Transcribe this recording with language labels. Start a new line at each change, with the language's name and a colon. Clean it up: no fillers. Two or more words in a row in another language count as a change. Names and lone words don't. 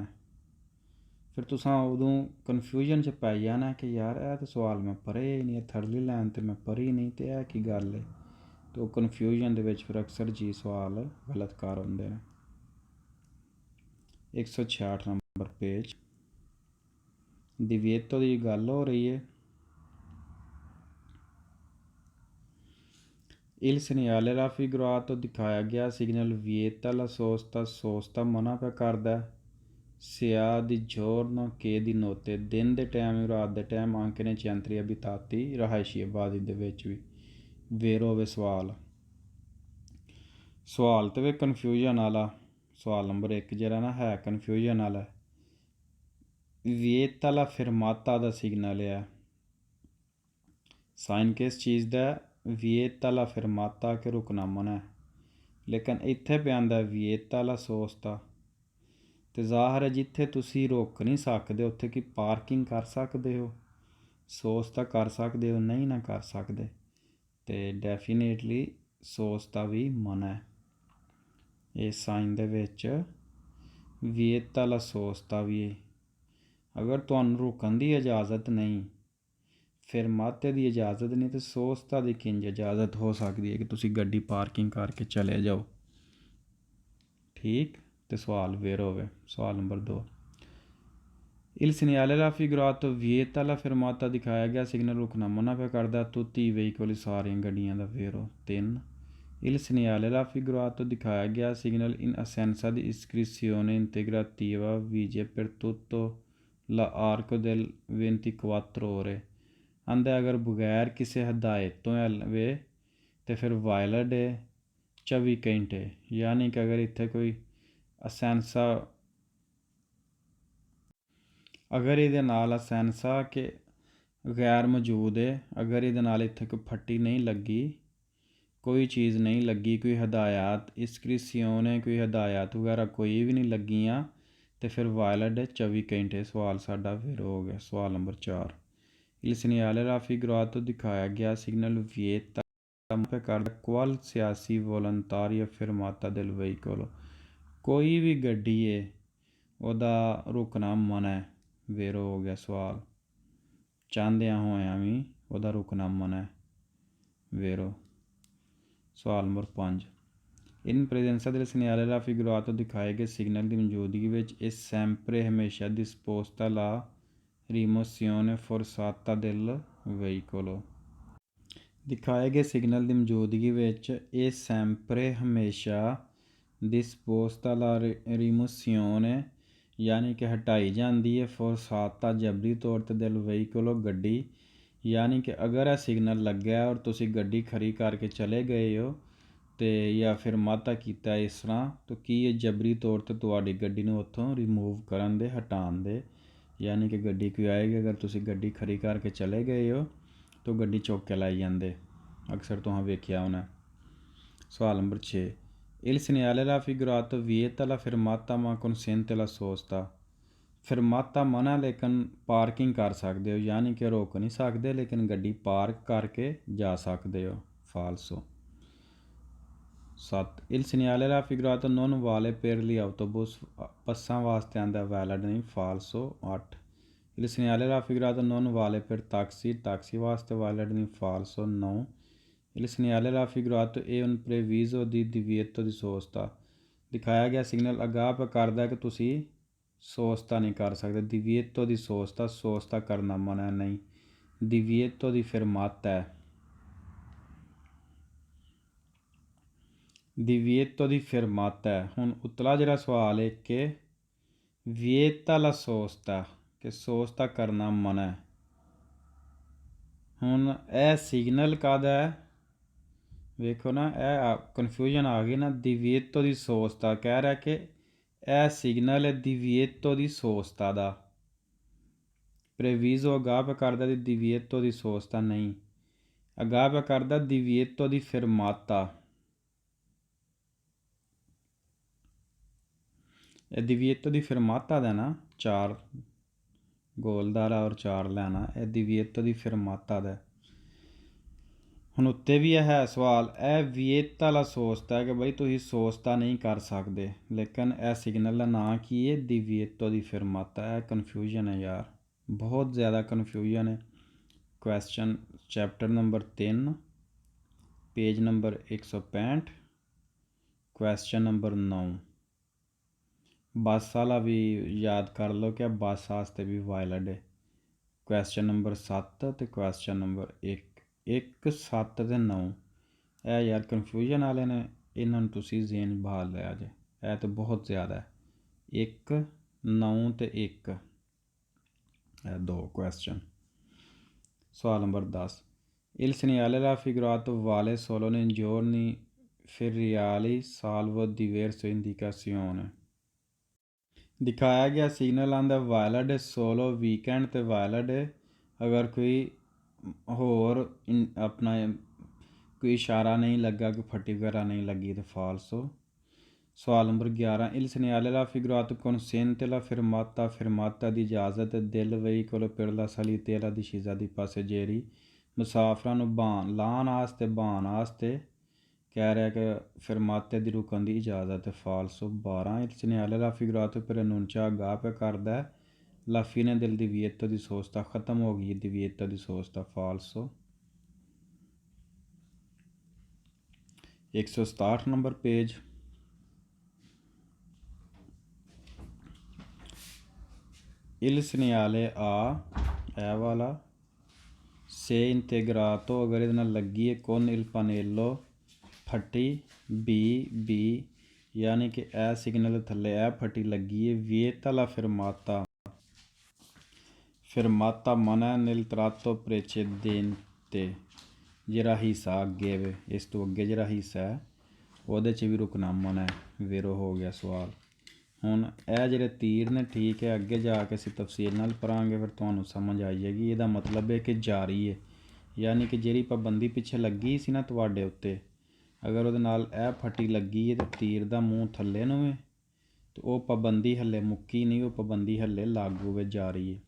Punjabi: ਫਿਰ ਤੁਸੀਂ ਉਦੋਂ ਕਨਫਿਊਜ਼ਨ 'ਚ ਪੈ ਜਾਣਾ ਕਿ ਯਾਰ ਇਹ ਤਾਂ ਸਵਾਲ ਮੈਂ ਪੜ੍ਹੇ ਹੀ ਨਹੀਂ, ਥਰਲੀ ਲਾਈਨ ਤਾਂ ਮੈਂ ਪੜ੍ਹੀ ਨਹੀਂ, ਅਤੇ ਇਹ ਕੀ ਗੱਲ ਹੈ। ਅਤੇ ਉਹ ਕਨਫਿਊਜ਼ਨ ਦੇ ਵਿੱਚ ਫਿਰ ਅਕਸਰ ਜੀ ਸਵਾਲ ਗਲਤ ਕਰ ਹੁੰਦੇ ਨੇ। 166 ਨੰਬਰ ਪੇਜ divieto ਦੀ ਗੱਲ ਹੋ ਰਹੀ ਹੈ।
Italian: Il segnale raffigurato
Punjabi: ਦਿਖਾਇਆ ਗਿਆ ਸਿਗਨਲ
Italian: vieta la sosta, sosta
Punjabi: ਮਨਾ ਪਿਆ ਕਰਦਾ।
Italian: sia di giorno che di notte,
Punjabi: ਦਿਨ ਦੇ ਟਾਈਮ ਰਾਤ ਦੇ ਟਾਈਮ
Italian: anche nei centri abitati,
Punjabi: ਰਿਹਾਇਸ਼ੀ ਆਬਾਦੀ ਦੇ ਵਿੱਚ ਵੀ। vero ਵੇ ਸਵਾਲ ਤੇ ਵੇ ਕਨਫਿਊਜ਼ਨ ਵਾਲਾ ਸਵਾਲ ਨੰਬਰ 1 ਜਿਹੜਾ ਨਾ ਹੈ ਕਨਫਿਊਜ਼ਨ ਵਾਲਾ।
Italian: vieta la fermata
Punjabi: ਦਾ ਸਿਗਨਲ ਹੈ, ਸਾਈਨ ਕਿਸ ਚੀਜ਼ ਦਾ?
Italian: vieta la fermata
Punjabi: ਕਿ ਰੁਕਣਾ ਮਨਾ ਹੈ, ਲੇਕਿਨ ਇੱਥੇ ਪਿਆ ਆਉਂਦਾ
Italian: vieta la sosta।
Punjabi: ਅਤੇ ਜ਼ਾਹਰ ਹੈ ਜਿੱਥੇ ਤੁਸੀਂ ਰੁਕ ਨਹੀਂ ਸਕਦੇ ਉੱਥੇ ਕੀ ਪਾਰਕਿੰਗ ਕਰ ਸਕਦੇ ਹੋ? ਸੋਸਤਾ ਕਰ ਸਕਦੇ ਹੋ? ਨਹੀਂ ਨਾ ਕਰ ਸਕਦੇ, ਅਤੇ ਡੈਫੀਨੇਟਲੀ ਸੋਸਤਾ ਵੀ ਮਨਾ ਹੈ। ਇਸ ਸਾਈਨ ਦੇ ਵਿੱਚ
Italian: vieta la sosta
Punjabi: ਵੀ ਹੈ। ਅਗਰ ਤੁਹਾਨੂੰ ਰੁਕਣ ਦੀ ਇਜਾਜ਼ਤ ਨਹੀਂ, ਫਰਮਾਤੇ ਦੀ ਇਜਾਜ਼ਤ ਨਹੀਂ, ਤਾਂ ਸੋਸਤਾ ਦੀ ਕਿੰਝ ਇਜਾਜ਼ਤ ਹੋ ਸਕਦੀ ਹੈ ਕਿ ਤੁਸੀਂ ਗੱਡੀ ਪਾਰਕਿੰਗ ਕਰਕੇ ਚਲੇ ਜਾਓ। ਠੀਕ, ਅਤੇ ਸਵਾਲ ਫੇਰ ਹੋਵੇ ਸਵਾਲ ਨੰਬਰ 2।
Italian: Il segnale raffigurato vieta la fermata
Punjabi: ਦਿਖਾਇਆ ਗਿਆ ਸਿਗਨਲ ਰੁਕਣਾ ਮਨਾ ਪਿਆ ਕਰਦਾ
Italian: tutti i veicoli
Punjabi: ਸਾਰੀਆਂ ਗੱਡੀਆਂ ਦਾ।
Italian: ਫੇਰੋ 3 Il segnale raffigurato
Punjabi: ਦਿਖਾਇਆ ਗਿਆ ਸਿਗਨਲ
Italian: in assenza di iscrizione integrativa vige per tutto l'arco del 24 ore।
Punjabi: ਆਂਦਾ ਅਗਰ ਬਗੈਰ ਕਿਸੇ ਹਦਾਇਤ ਤੋਂ ਵੇ ਤਾਂ ਫਿਰ ਵਾਇਲਡ ਹੈ 24 ਘੰਟੇ। ਯਾਨੀ ਕਿ ਅਗਰ ਇੱਥੇ ਕੋਈ ਅਸੈਂਸਾ, ਅਗਰ ਇਹਦੇ ਨਾਲ ਅਸੈਂਸਾ ਕਿ ਗੈਰ ਮੌਜੂਦ ਹੈ, ਅਗਰ ਇਹਦੇ ਨਾਲ ਇੱਥੇ ਕੋਈ ਫੱਟੀ ਨਹੀਂ ਲੱਗੀ, ਕੋਈ ਚੀਜ਼ ਨਹੀਂ ਲੱਗੀ, ਕੋਈ ਹਦਾਇਤ ਇਸਕ੍ਰਿਪਸ਼ਨ ਹੈ, ਕੋਈ ਹਦਾਇਤ ਵਗੈਰਾ ਕੋਈ ਵੀ ਨਹੀਂ ਲੱਗੀਆਂ, ਅਤੇ ਫਿਰ ਵਾਇਲਡ ਹੈ 24 ਘੰਟੇ। ਸਵਾਲ ਸਾਡਾ ਫਿਰ ਹੋ ਗਿਆ ਸਵਾਲ ਨੰਬਰ 4।
Italian: Il segnale raffigurato
Punjabi: ਦਿਖਾਇਆ ਗਿਆ ਸਿਗਨਲ vieta ਕਰਦਾ
Italian: qualsiasi volontaria fermata del veicolo,
Punjabi: ਕੋਈ ਵੀ ਗੱਡੀ ਹੈ ਉਹਦਾ ਰੁਕਣਾ ਮਨਾ ਹੈ। ਵੇਰੋ ਹੋ ਗਿਆ ਸਵਾਲ, ਚਾਹੁੰਦਿਆਂ ਹੋਇਆਂ ਵੀ ਉਹਦਾ ਰੁਕਣਾ ਮਨਾ ਹੈ। ਵੇਰੋ ਸਵਾਲ ਨੰਬਰ 5।
Italian: in presenza del segnale raffigurato
Punjabi: ਦਿਖਾਏ ਗਏ ਸਿਗਨਲ ਦੀ ਮੌਜੂਦਗੀ ਵਿੱਚ ਇਹ
Italian: sempre ਹਮੇਸ਼ਾ disposta la rimozione forzata del veicolo।
Punjabi: ਦਿਖਾਏ ਗਏ ਸਿਗਨਲ ਦੀ ਮੌਜੂਦਗੀ ਵਿੱਚ ਇਹ ਸੈਂਪਰੇ ਹਮੇਸ਼ਾ
Italian: disposta la rimozione
Punjabi: ਯਾਨੀ ਕਿ ਹਟਾਈ ਜਾਂਦੀ ਹੈ forzata ਜਬਰੀ ਤੌਰ 'ਤੇ
Italian: del veicolo
Punjabi: ਗੱਡੀ। ਯਾਨੀ ਕਿ ਅਗਰ ਇਹ ਸਿਗਨਲ ਲੱਗਿਆ ਔਰ ਤੁਸੀਂ ਗੱਡੀ ਖੜੀ ਕਰਕੇ ਚਲੇ ਗਏ ਹੋ ਅਤੇ ਜਾਂ ਫਿਰ ਮਾਤਾ ਕੀਤਾ ਇਸ ਤਰ੍ਹਾਂ, ਤਾਂ ਕੀ ਇਹ ਜਬਰੀ ਤੌਰ 'ਤੇ ਤੁਹਾਡੀ ਗੱਡੀ ਨੂੰ ਉੱਥੋਂ ਰਿਮੂਵ ਕਰਨ ਦੇ, ਹਟਾਉਣ ਦੇ। ਯਾਨੀ ਕਿ ਗੱਡੀ ਕੋਈ ਆਏਗੀ, ਅਗਰ ਤੁਸੀਂ ਗੱਡੀ ਖੜੀ ਕਰਕੇ ਚਲੇ ਗਏ ਹੋ ਤਾਂ ਗੱਡੀ ਚੁੱਕ ਕੇ ਲਾਈ ਜਾਂਦੇ, ਅਕਸਰ ਤੁਹਾਂ ਵੇਖਿਆ ਹੋਣਾ। ਸਵਾਲ ਨੰਬਰ 6।
Italian: Il segnale raffigurato vieta la fermata ma consente la sosta।
Punjabi: ਫਰਮਾਤਾ ਮਨਾ ਲੇਕਿਨ ਪਾਰਕਿੰਗ ਕਰ ਸਕਦੇ ਹੋ, ਯਾਨੀ ਕਿ ਰੋਕ ਨਹੀਂ ਸਕਦੇ ਲੇਕਿਨ ਗੱਡੀ ਪਾਰਕ ਕਰਕੇ ਜਾ ਸਕਦੇ ਹੋ।
Italian: ਫਾਲਸੋ 7 Il segnale raffigurato non vale per gli autobus,
Punjabi: ਬੱਸਾਂ ਵਾਸਤੇ ਆਉਂਦਾ ਵੈਲਿਡ ਨਹੀਂ।
Italian: ਫਾਲਸੋ 8 Il segnale raffigurato non vale per taxi,
Punjabi: ਟੈਕਸੀ ਵਾਸਤੇ ਵੈਲਿਡ ਨਹੀਂ।
Italian: ਫਾਲਸੋ 9 Il segnale raffigurato è un previso di divieto di sosta।
Punjabi: ਦਿਖਾਇਆ ਗਿਆ ਸਿਗਨਲ ਅਗਾਹ ਪਾ ਕਰਦਾ ਕਿ ਤੁਸੀਂ ਸੋਸਤਾ ਨਹੀਂ ਕਰ ਸਕਦੇ।
Italian: divieto di sosta,
Punjabi: ਸੋਸਤਾ ਕਰਨਾ ਮਨਾ ਨਹੀਂ।
Italian: divieto di fermata ਹੈ, divieto di fermata ਹੈ।
Punjabi: ਹੁਣ ਉਤਲਾ ਜਿਹੜਾ ਸਵਾਲ ਹੈ ਕਿ
Italian: vieta la sosta,
Punjabi: ਕਿ ਸੋਸਤਾ ਕਰਨਾ ਮਨਾ ਹੈ। ਹੁਣ ਇਹ ਸਿਗਨਲ ਕਾਹਦਾ ਹੈ? ਵੇਖੋ ਨਾ, ਇਹ ਕਨਫਿਊਜ਼ਨ ਆ ਗਈ ਨਾ।
Italian: divieto di sosta
Punjabi: ਕਹਿ ਰਿਹਾ ਕਿ ਇਹ ਸਿਗਨਲ ਹੈ
Italian: divieto di sosta
Punjabi: ਦਾ, previso ਅਗਾਹ ਪਿਆ ਕਰਦਾ
Italian: di divieto di sosta
Punjabi: ਨਹੀਂ, ਅਗਾਹ ਪਿਆ ਕਰਦਾ
Italian: divieto di fermata।
Punjabi: ਇਹ
Italian: divieto di fermata
Punjabi: ਦਾ ਨਾ 4 ਗੋਲਦਾਰ ਔਰ 4 ਲੈਣਾ, ਇਹ
Italian: divieto di fermata
Punjabi: ਦਾ। ਹੁਣ ਉੱਤੇ ਵੀ ਇਹ ਹੈ ਸਵਾਲ, ਇਹ ਵਿਏਤਾ ਵਾਲਾ ਸੋਚਤਾ ਹੈ ਕਿ ਬਈ ਤੁਸੀਂ ਸੋਚਤਾ ਨਹੀਂ ਕਰ ਸਕਦੇ, ਲੇਕਿਨ ਇਹ ਸਿਗਨਲ ਦਾ ਨਾਂ ਕੀ ਹੈ,
Italian: divieto di fermata।
Punjabi: ਇਹ ਕਨਫਿਊਜ਼ਨ ਹੈ ਯਾਰ, ਬਹੁਤ ਜ਼ਿਆਦਾ ਕਨਫਿਊਜ਼ਨ ਹੈ। ਕੁਐਸਚਨ ਚੈਪਟਰ ਨੰਬਰ 3 पेज नंबर 165, क्वेश्चन नंबर 9।
Hindi: बस वाला भी याद कर लो कि बस वास्ते भी वायलड है।
Punjabi: क्वेश्चन नंबर 7 तो क्वेश्चन नंबर 1 7 ते 9 ਇਹ ਯਾਰ ਕਨਫਿਊਜ਼ਨ ਵਾਲੇ ਨੇ, ਇਹਨਾਂ ਨੂੰ ਤੁਸੀਂ ਜ਼ੇਨ ਬਹਾਲ ਲਿਆ ਜੇ, ਇਹ ਤਾਂ ਬਹੁਤ ਜ਼ਿਆਦਾ ਹੈ। 1 9 ਤੇ 1 ਇਹ 2 ਕੁਐਸਚਨ। ਸਵਾਲ ਨੰਬਰ 10,
Italian: Il segnale raffigurato vale solo nei giorni feriali salvo diverse indicazioni।
Punjabi: ਦਿਖਾਇਆ ਗਿਆ ਸਿਗਨਲ ਆਂਦਾ ਵਾਇਲਡ ਸੋਲੋ ਵੀਕਐਂਡ ਤੇ ਵਾਇਲਡ ਅਗਰ ਕੋਈ ਹੋਰ ਆਪਣਾ ਕੋਈ ਇਸ਼ਾਰਾ ਨਹੀਂ ਲੱਗਾ, ਕੋਈ ਫੱਟੀ ਵਗੈਰਾ ਨਹੀਂ ਲੱਗੀ ਤਾਂ ਫਾਲਸੋ। ਸਵਾਲ ਨੰਬਰ 11,
Italian: Il segnale raffigurato consente la fermata
Punjabi: ਦੀ ਇਜਾਜ਼ਤ
Italian: del veicolo per la salita e la discesa di passeggeri।
Punjabi: ਮੁਸਾਫਰਾਂ ਨੂੰ ਲਾਹਣ ਵਾਸਤੇ ਬਹਾਉਣ ਵਾਸਤੇ ਕਹਿ ਰਿਹਾ ਕਿ ਫਰਮਾਤੇ ਦੀ ਰੁਕਣ ਦੀ ਇਜਾਜ਼ਤ ਹੈ, ਫਾਲਸੋ। 12,
Italian: Il segnale raffigurato per annuncia
Punjabi: ਅਗਾਹ ਪਿਆ ਕਰਦਾ ਹੈ
Italian: la fine del divieto di sosta,
Punjabi: ਖਤਮ ਹੋ ਗਈ
Italian: divieto di sosta,
Punjabi: ਫਾਲਸੋ। 167 ਨੰਬਰ ਪੇਜ।
Italian: Il segnale A
Punjabi: ਇਹ ਵਾਲਾ
Italian: se integrato
Punjabi: अगर ਇਹਦੇ ਨਾਲ ਲੱਗੀ ਹੈ
Italian: con il pannello
Punjabi: ਫੱਟੀ B ਯਾਨੀ ਕਿ ਇਹ ਸਿਗਨਲ ਥੱਲੇ ਇਹ ਫੱਟੀ ਲੱਗੀ ਹੈ
Italian: vieta la fermata
Punjabi: ਮਨਾ
Italian: nel tratto precedente।
Punjabi: ਜਿਹੜਾ ਹਿੱਸਾ ਅੱਗੇ ਵੇ, ਇਸ ਤੋਂ ਅੱਗੇ ਜਿਹੜਾ ਹਿੱਸਾ ਹੈ ਉਹਦੇ 'ਚ ਵੀ ਰੁਕਣਾ ਮਨਾ ਹੈ। ਵੇਰੋ ਹੋ ਗਿਆ ਸਵਾਲ। ਹੁਣ ਇਹ ਜਿਹੜੇ ਤੀਰ ਨੇ ਠੀਕ ਹੈ, ਅੱਗੇ ਜਾ ਕੇ ਅਸੀਂ ਤਫਸੀਲ ਨਾਲ ਪੜ੍ਹਾਂਗੇ, ਫਿਰ ਤੁਹਾਨੂੰ ਸਮਝ ਆਈ ਜਾਏਗੀ। ਇਹਦਾ ਮਤਲਬ ਹੈ ਕਿ ਜਾਰੀ ਹੈ, ਯਾਨੀ ਕਿ ਜਿਹੜੀ ਪਾਬੰਦੀ ਪਿੱਛੇ ਲੱਗੀ ਸੀ ਨਾ ਤੁਹਾਡੇ ਉੱਤੇ, ਅਗਰ ਉਹਦੇ ਨਾਲ ਇਹ ਫੱਟੀ ਲੱਗੀ ਹੈ ਅਤੇ ਤੀਰ ਦਾ ਮੂੰਹ ਥੱਲੇ ਨੂੰ ਹੈ ਅਤੇ ਉਹ ਪਾਬੰਦੀ ਹੱਲੇ ਮੁੱਕੀ ਨਹੀਂ, ਉਹ ਪਾਬੰਦੀ ਹੱਲੇ ਲਾਗੂ ਹੈ, ਜਾਰੀ ਹੈ।